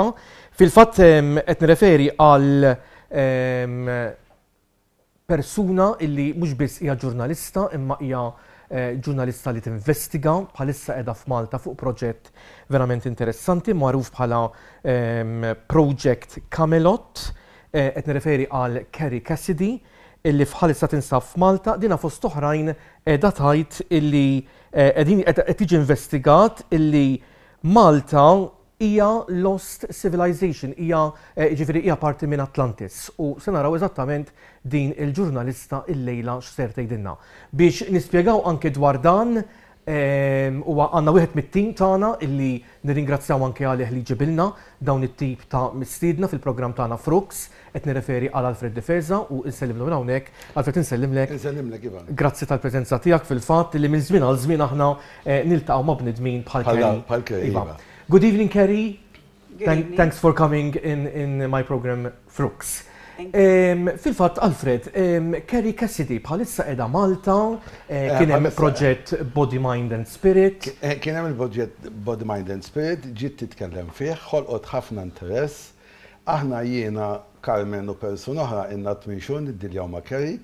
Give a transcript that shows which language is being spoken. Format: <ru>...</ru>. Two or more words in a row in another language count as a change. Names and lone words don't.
<mt>Fil-fatt qed nirreferi għal persuna illi mhux biss hija ġurnalista imma hija ġurnalista li tinvestiga bħalissa qiegħda f'Malta fuq proġett verament interessanti magħruf bħala Project Camelot. Qed nirreferi għal Kerry Cassidy illi bħalissa tinsab f'Malta, dina fost oħrajn qiegħda tgħid illi qed tiġi investigat illi Malta hija</mt> <en>lost civilization,</en> <mt>hija parti minn Atlantis u se naraw eżattament din il-ġurnalista il-lejla x'ser tgħidilna. Biex nispjegaw anke dwar dan huwa għandna wieħed mit-tim tagħna illi nirringrazzjaw anke għalih li ġibilna dawn it-tip ta' mistiedna fil-programm tagħna Frux, qed nirreferi għal Alfred Difesa u nsellimlu minn hawnhekk. Alfred insellimlek. Insellimlek Ivan. Grazzi tal-preżenza tiegħek fil-fatt li minn żmien għal żmien aħna niltaqgħu ma' bnedmin bħal Kerry.</mt> <en>Good evening, Kerry. Thanks for coming in my program Frux.</en> <mt>Fil-fatt, Alfred, Kerry Cassidy bħalissa qiegħda Malta, kien hemm proġett Body, Mind and Spirit. Kien hemm il-proġett Body, Mind and Spirit, ġiet titkellem fih, ħolqot ħafna interess. Aħna jiena Carmen u persuna oħra inna tmixun niddiljaw ma' Kerry.</mt>